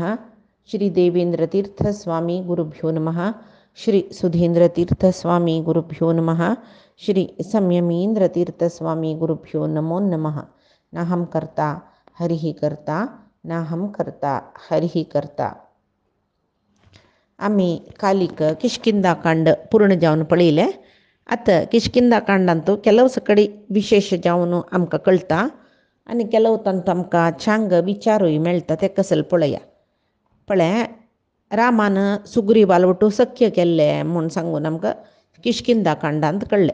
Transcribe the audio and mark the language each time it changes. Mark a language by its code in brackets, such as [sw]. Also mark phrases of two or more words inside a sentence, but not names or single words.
[sa] श्री देवेन्द्रतीर्थस्वामी गुरुभ्यो नमः। श्री सुधीन्द्रतीर्थस्वामी गुरुभ्यो नमः। श्री संयमीन्द्रतीर्थस्वामी गुरुभ्यो नमो नमः। नाहं कर्ता हरिः कर्ता नाहं कर्ता हरिः कर्ता. [kok] आम्ही कालिक किष्किंधाकांड पूर्ण जावन पळयले. आतां किष्किंधाकांडांतू ಕೆಲವು सकडी विशेष जावन आमकां कळटा आनी ಕೆಲವು तंतू आमकां छांग विचारूय मेळटा. तेका ಸ್ವಲ್ಪ पळया. पळय, रामान सुग्रीवाल वटू सख्य केल्लें म्हूण सांगून आमकां किष्किंधाकांडांत कळ्ळें.